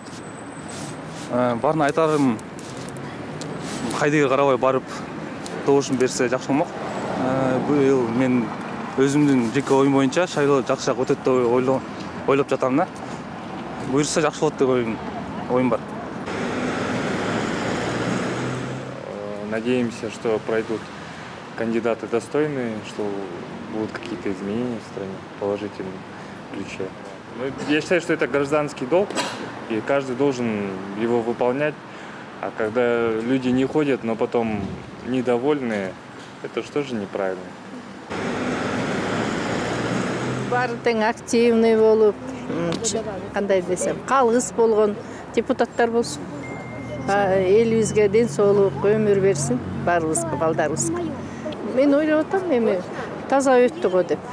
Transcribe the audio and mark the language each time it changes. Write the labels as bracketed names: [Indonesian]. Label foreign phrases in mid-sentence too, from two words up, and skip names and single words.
[Kyrgyz] Барын айтарым, кайдыга карабай барып добушун берсе жакшы болмок. Бул мен өзүмдүн жеке оюм боюнча шайлоо жакшыраак өтөт деп ойлоп жатам да. Буйрса жакшы болот деп оюм бар. [Russian] Надеемся, что пройдут кандидаты достойные, что будут какие-то изменения в стране в положительном ключе. Я считаю, что это гражданский долг, и каждый должен его выполнять. А когда люди не ходят, но потом недовольны, это что же неправильно? [Kyrgyz] Баары тең активный болуп, кандай десем, калгыс болгон депутаттар болсун. Элибизге ден соолук, өмүр берсин баарыбызга, балдарыбызга. Мен ойлоп атам, эми таза өттү го деп.